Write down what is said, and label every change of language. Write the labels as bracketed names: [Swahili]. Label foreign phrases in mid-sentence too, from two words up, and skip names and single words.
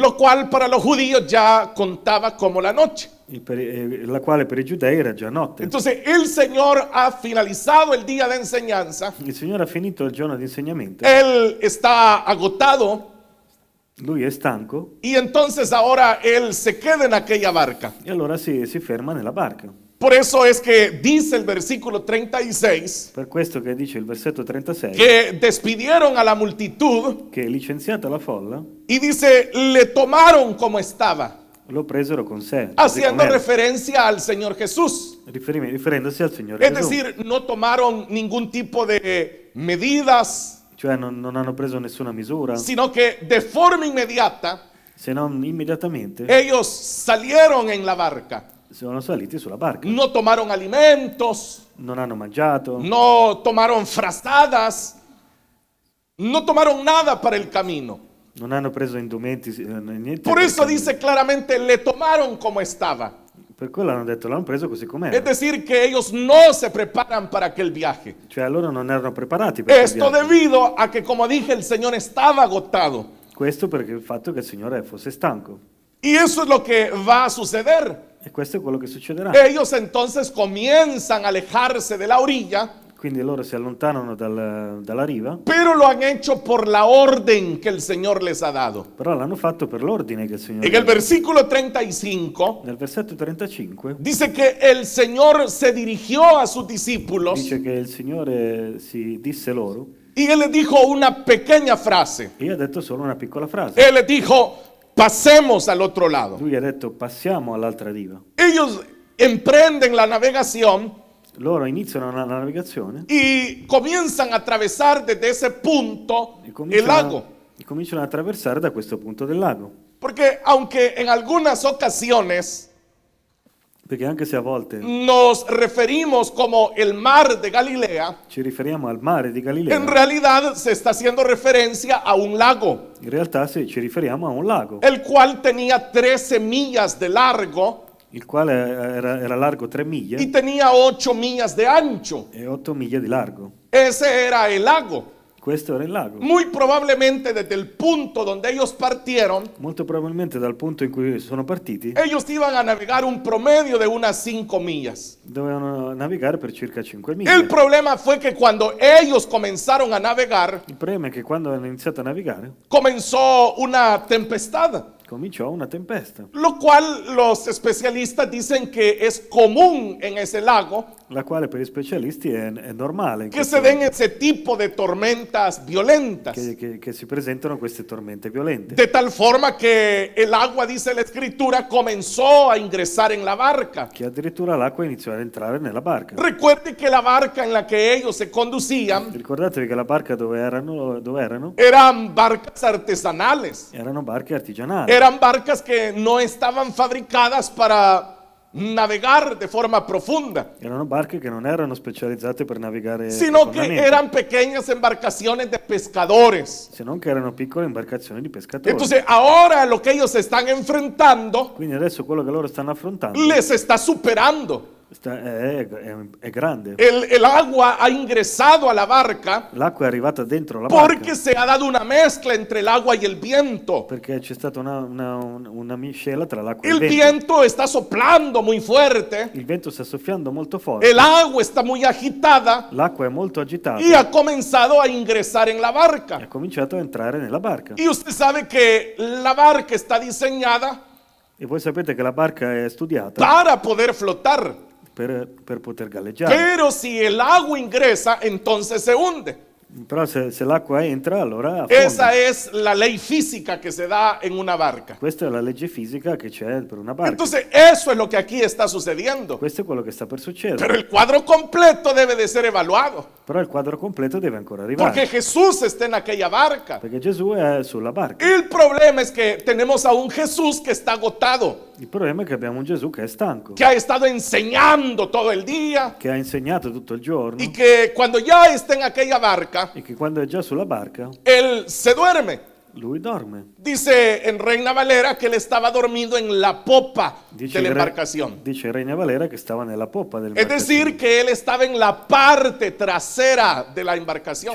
[Spanish] lo cual para los judíos ya contaba como la noche. [Italian] la quale per i giudei era già notte. [Spanish] Entonces el Señor ha finalizado el día de enseñanza, [Italian] Il Signore ha finito il giorno di insegnamento, [Spanish] Él está agotado [Italian] lui è stanco [Spanish] y entonces ahora Él se queda en aquella barca. [Italian] e allora si ferma nella barca. [Spanish] Por eso es que dice el versículo 36 [Italian] Per questo che dice il versetto 36, [Spanish] que despidieron a la multitud [Italian] che licenziata la folla, [Spanish] y dice, le tomaron como estaba, [Italian] lo presero con sé, così [Spanish] haciendo [Italian] com'era, [Spanish] referencia al Señor Jesús. [Italian] riferendosi al Signore [Spanish] Es [Italian] Gesù. [Spanish] decir, no tomaron ningún tipo de medidas, [Italian] Cioè non hanno preso nessuna misura, [Spanish] sino que de forma inmediata [Italian] se non immediatamente [Spanish] ellos salieron en la barca. [Italian] sono saliti sulla barca. [Spanish] No tomaron alimentos, [Italian] Non hanno mangiato, [Spanish] no tomaron frazadas, no tomaron nada para el camino. [Italian] non hanno preso indumenti, niente. [Spanish] Por eso dice claramente, le tomaron como estaba. [Italian] Per quello hanno detto, l'hanno preso così [Spanish] Es [Italian] com'era. [Spanish] decir, que ellos no se preparan para aquel viaje. [Italian] Cioè loro non erano preparati per quel [Spanish] Esto [Italian] viaggio. [Spanish] debido a que, como dije, el Señor estaba agotado. [Italian] Questo perché il fatto che il Signore fosse stanco. [Spanish] Y eso es lo que va a suceder. [Italian] E questo è quello che succederà. [Spanish] Ellos entonces comienzan a alejarse de la orilla, [Italian] Quindi loro si allontanano dalla riva, [Spanish] pero lo han hecho por la orden que el Señor les ha dado. [Italian] però l'hanno fatto per l'ordine che il Signore [Spanish] En el [Italian] ha dato. [Spanish] versículo 35 [Italian] Nel versetto 35 [Spanish] dice que el Señor se dirigió a sus discípulos [Italian] dice che il Signore si disse loro [Spanish] y Él les dijo una pequeña frase. [Italian] e ha detto solo una piccola frase. [Spanish] Él les dijo, pasemos al otro lado. [Italian] Lui ha detto passiamo all'altra riva. [Spanish] Ellos emprenden la navegación [Italian] Loro iniziano la navigazione [Spanish] y comienzan a atravesar desde ese punto [Italian] e [Spanish] el lago. [Italian] cominciano ad attraversare da questo punto del lago. [Spanish] Porque aunque en algunas ocasiones [Italian] Perché anche se a volte [Spanish] nos referimos como el mar de Galilea, [Italian] ci riferiamo al mare di Galilea, [Spanish] en realidad se está haciendo referencia a un lago, [Italian] in realtà ci riferiamo a un lago, [Spanish] el cual tenía 13 millas de largo [Italian] il quale era largo 3 miglia [Spanish] y tenía 8 millas de ancho. [Italian] e 8 miglia di largo. [Spanish] Ese era el lago. [Italian] Questo era il lago. [Spanish] Muy probablemente desde el punto donde ellos partieron, [Italian] Molto probabilmente dal punto in cui sono partiti [Spanish] ellos iban a navegar un promedio de unas 5 millas. [Italian] dovevano navigare per circa 5 [Spanish] El [Italian] miglia. [Spanish] problema fue que cuando ellos comenzaron a navegar, [Italian] Il problema è che quando hanno iniziato a navigare [Spanish] comenzó una tempestad. [Italian] cominciò una tempesta, [Spanish] lo cual los especialistas dicen que es común en ese lago [Italian] la quale per gli specialisti è normale in [Spanish] que se den ese tipo de tormentas violentas. [Italian] che si presentano queste tormente violente. [Spanish] De tal forma que el agua, dice la escritura, comenzó a ingresar en la barca. [Italian] Che addirittura l'acqua iniziò ad entrare nella barca. [Spanish] Recuerde que la barca en la que ellos se conducían [Italian] Ricordatevi che la barca dove erano? [Spanish] eran barcas artesanales. [Italian] Erano barche artigianali. [Spanish] Eran barcas que no estaban fabricadas para navegar de forma profunda, [Italian] Erano barche che non erano specializzate per navigare [Spanish] sino que [Italian] profondamente, [Spanish] eran pequeñas embarcaciones de pescadores. [Italian] se non che erano piccole imbarcazioni di pescatori. [Spanish] Entonces ahora lo que ellos están enfrentando [Italian] Quindi adesso quello che loro stanno affrontando [Spanish] les está superando. [Italian] è grande. [Spanish] El agua ha ingresado a la barca [Italian] L'acqua è arrivata dentro la [Spanish] porque [Italian] barca [Spanish] se ha dado una mezcla entre el agua y el viento. [Italian] perché c'è stata una miscela tra l'acqua e [Spanish] El [Italian] il vento. [Spanish] viento está soplando muy fuerte, [Italian] Il vento sta soffiando molto forte, [Spanish] el agua está muy agitada [Italian] l'acqua è molto agitata [Spanish] y ha comenzado a ingresar en la [Italian] e [Spanish] barca. [Italian] ha cominciato a entrare nella barca. [Spanish] Y usted sabe que la barca está diseñada [Italian] E voi sapete che la barca è studiata [Spanish] para poder flotar, [Italian] per poter galleggiare. [Spanish] pero si el agua ingresa, entonces se hunde. [Italian] Però se l'acqua entra, allora [Spanish] Esa [Italian] affonda. [Spanish] es la ley física que se da en una barca. [Italian] Questa è la legge fisica che c'è per una barca. [Spanish] Entonces, eso es lo que aquí está sucediendo. [Italian] Questo è quello che sta per succedere. [Spanish] Pero el cuadro completo debe de ser evaluado, [Italian] Però il quadro completo deve ancora [Spanish] porque [Italian] arrivare. [Spanish] Jesús está en aquella barca. [Italian] Perché Gesù è sulla barca. [Spanish] El problema es que tenemos a un Jesús que está agotado, [Italian] Il problema è che abbiamo un Gesù che è stanco, [Spanish] que ha estado enseñando todo el día [Italian] che ha insegnato tutto il giorno [Spanish] y que cuando ya está en aquella barca, [Italian] e che quando è già sulla barca, [Spanish] él se duerme. [Italian] lui dorme. [Spanish] Dice en Reina Valera que él estaba dormido en la popa [Italian] Dice [Spanish] de la [Italian] il [Spanish] embarcación. [Italian] dice Reina Valera che stava nella poppa del [Spanish] Es decir, que él estaba en la parte trasera de la embarcación.